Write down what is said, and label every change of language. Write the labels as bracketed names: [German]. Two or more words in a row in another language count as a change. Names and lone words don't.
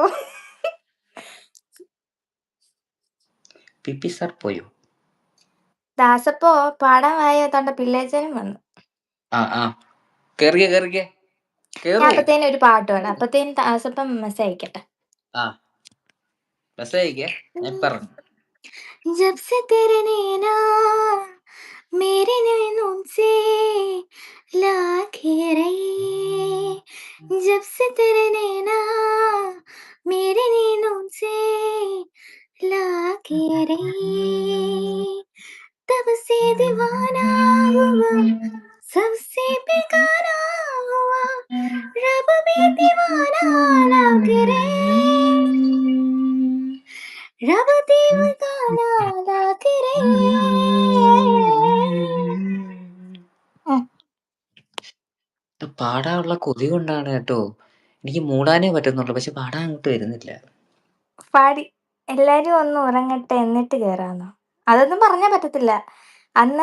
[Malayalam] പിപ്പി സാർ പോയോ? ദാസപ്പോ പാടാൻ വായോ തന്റെ പിള്ളേച്ചനും വന്നു. ആ ആ കേറിക്കേ കേറിക്കേ ഞാൻ കേറൂ. അപ്പത്തേനും ഒരു പാട്ട് പാടാം. അപ്പത്തേനും ദാസപ്പം മെസ്സേജ് അയക്കട്ടെ. ആ മെസ്സേജ് അയക്കേ, ഞാൻ പറഞ്ഞു. [Hindi] जब से तेरे नैना मेरे नैनों से लागे रहे, जब से तेरे नैना मेरे नैनों से लागे रहे, तब से दीवाना हुआ, सबसे बेगाना हुआ, रब में दीवाना लागे रे, रब दीवाना लागे रे. [Malayalam] ഇത് പാടാനുള്ള കൊതി കൊണ്ടാണ് കേട്ടോ. എനിക്ക് മൂടാനേ പറ്റുന്നുള്ളൂ, പക്ഷെ പാടാൻ അങ്ങോട്ട് വരുന്നില്ല. പാടി എല്ലാരും ഒന്ന് ഉറങ്ങട്ടെ എന്നിട്ട് കേറാന്നോ? അതൊന്നും പറഞ്ഞാ പറ്റത്തില്ല. അന്ന്